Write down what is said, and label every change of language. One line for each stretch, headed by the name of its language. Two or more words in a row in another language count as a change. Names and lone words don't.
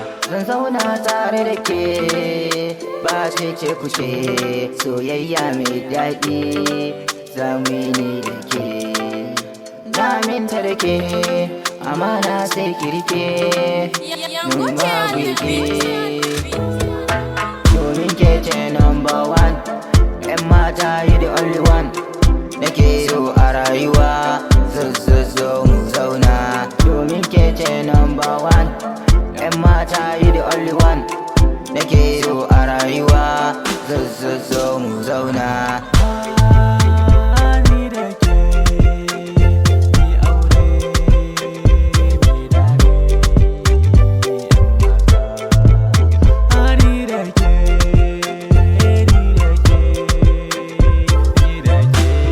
Hausa: Zan zauna tare da ke, ba cece kuce, soyayya mai daɗi, za mu yi ni da ke. Na aminta da ke, amana sai ki rike. Ya, ya, Mun wuce babu
English: on the
Hausa: ke. beat. Domin ke ce
English: number one.
Hausa: Yan mata,
English: you the only one.
Hausa: Nake so a rayuwa, zo, zo, zo mu zauna. Domin ke ce
English: number one.
Hausa: Yan mata,
English: you the only one.
Hausa: Nake so a rayuwa, zo, zo, zo mu zauna. Ni da ke. Mu yi aure, mu yi daɗi, ƴan mata. Ani da ke, ni da ke, ni da ke.